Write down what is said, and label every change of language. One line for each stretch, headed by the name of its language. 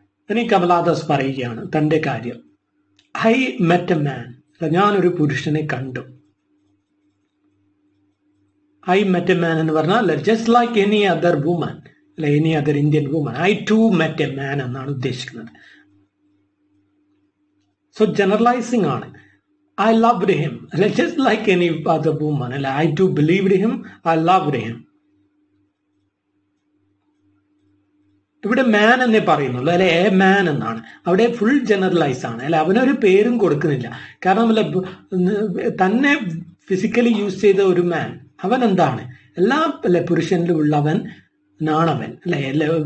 Malayalam: ഇനി കമലാദാസ് പറയുകയാണ് തന്റെ കാര്യം.
English: I met a man,
Malayalam: ഞാനൊരു പുരുഷനെ കണ്ടു.
English: I met a man
Malayalam: എന്ന് പറഞ്ഞാൽ
English: Just like any other woman അല്ലെ, any other Indian woman. I too met a man
Malayalam: എന്നാണ് ഉദ്ദേശിക്കുന്നത്. സോ ജനറലൈസിംഗ് ആണ്.
English: I loved him, just like any other woman. I too believed him, I loved him.
Malayalam: ഇവിടെ മാൻ എന്നേ പറയുന്നുള്ളൂ അല്ലെ, എ മാൻ എന്നാണ്. അവിടെ ഫുൾ ജനറലൈസ് ആണ് അല്ലെ, അവനൊരു പേരും കൊടുക്കുന്നില്ല. കാരണം അല്ലെ തന്നെ ഫിസിക്കലി യൂസ് ചെയ്ത ഒരു മാൻ, അവൻ എന്താണ് എല്ലാ അല്ലെ പുരുഷനിലും ഉള്ളവൻ നാണവൻ അല്ലെ.